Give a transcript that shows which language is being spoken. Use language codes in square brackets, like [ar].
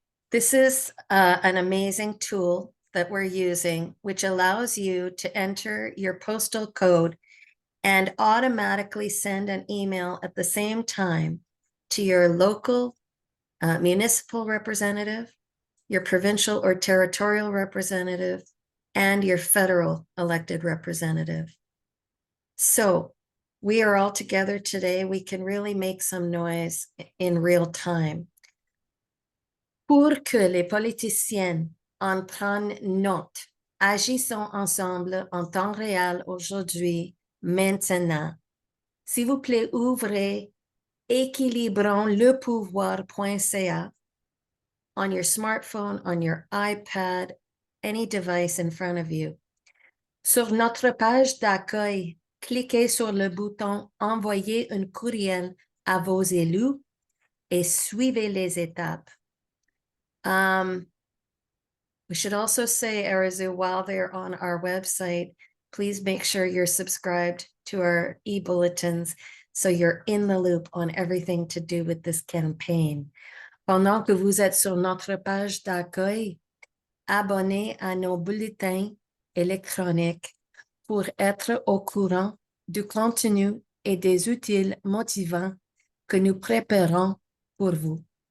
[en] This is an amazing tool that we're using, which allows you to enter your postal code and automatically send an email at the same time to your local municipal representative, your provincial or territorial representative, and your federal elected representative. So we are all together today. We can really make some noise in real time. [fr] Pour que les politiciennes en prennent note, agissons ensemble en temps réel aujourd'hui, maintenant. S'il vous plaît, ouvrez [en] équilibronslepouvoir.ca on your smartphone, on your iPad, any device in front of you. [fr] Sur notre page d'accueil, cliquez sur le bouton « Envoyer un courriel à vos élus » et suivez les étapes. [en] We should also say, Arazu, while they're on our website, please make sure you're subscribed to our e-bulletins so you're in the loop on everything to do with this campaign. [fr] Pendant que vous êtes sur notre page d'accueil, abonnez à nos bulletins électroniques pour être au courant du contenu et des outils motivants que nous préparons pour vous.